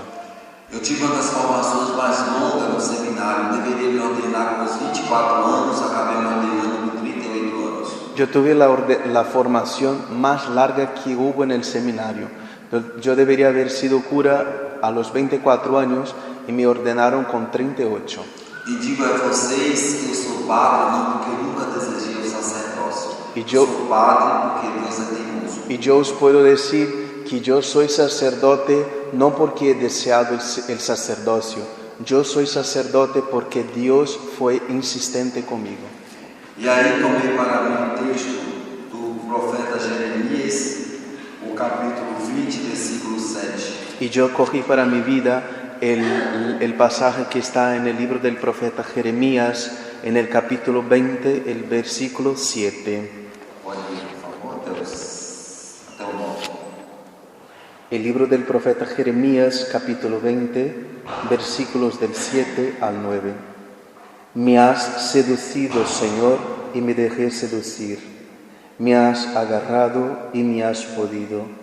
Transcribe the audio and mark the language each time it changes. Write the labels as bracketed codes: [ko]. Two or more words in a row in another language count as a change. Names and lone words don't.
[pt] Eu tive uma das formações mais longas no seminário. Eu deveria me ordenar com os 24 anos, acabei me ordenando com 38 anos. [es] Yo tuve la formación más larga que hubo en el seminario. Yo debería haber sido cura a los 24 años y me ordenaron con 38. [pt] E digo a vocês que eu sou padre não porque eu nunca desejei o sacerdócio. Eu sou padre porque Deus é teimoso. [es] Y yo os puedo decir que yo soy sacerdote no porque he deseado el sacerdocio. Yo soy sacerdote porque Dios fue insistente conmigo. [pt] E aí tomei para mim um texto do profeta Jeremias, o capítulo 20, versículo 7. [es] Y yo cogí para mi vida el pasaje que está en el libro del profeta Jeremías, en el capítulo 20, el versículo 7. [pt] Pode ler, por favor, até o 9. [es] El libro del profeta Jeremías, capítulo 20, versículos del 7 al 9. Me has seducido, Señor, y me dejé seducir. Me has agarrado y me has podido.